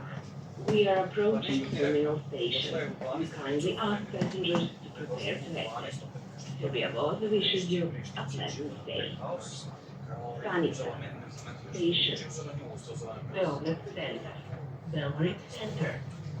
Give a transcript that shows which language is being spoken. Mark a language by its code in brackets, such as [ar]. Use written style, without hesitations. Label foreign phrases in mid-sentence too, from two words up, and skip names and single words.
[en] We are approaching terminal station. We kindly ask passengers to prepare to exit. Srbija Voz wishes you a pleasant stay. [sr] Stanica. Station. Beograd centar. [en] Beograd center.